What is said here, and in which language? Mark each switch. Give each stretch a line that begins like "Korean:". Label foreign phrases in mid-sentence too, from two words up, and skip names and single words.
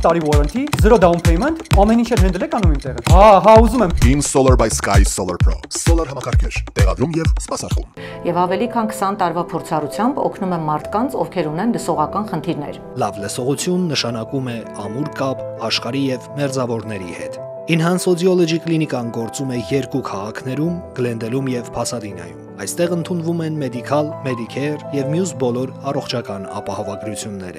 English: տարի warranty, 0 down payment,
Armenian: ամեն ինչ էլ handle եք անում իմ տեղը։ Հա, ուզում եմ։ Beam Solar by Sky Solar Pro, Solar համակարգեր, տեղադրում եւ սպասարկում։ Եվ ավելի քան 20 տարվա փորձառությամբ օգնում է մարդկանց, ովքեր ունեն լսողական խնդիրներ։ Լավ լսողություն նշանակում է ամուր կապ աշխարհի եւ մերձավորների հետ։ Enhance Audiology կլինիկան գործում է 2 քաղաքներում՝ Գլենդելում եւ Փասադինայում։ Այստեղ ընդունվում են մեդիկալ, Medicare եւ մյուս բոլոր առողջական ապահովագրությունները։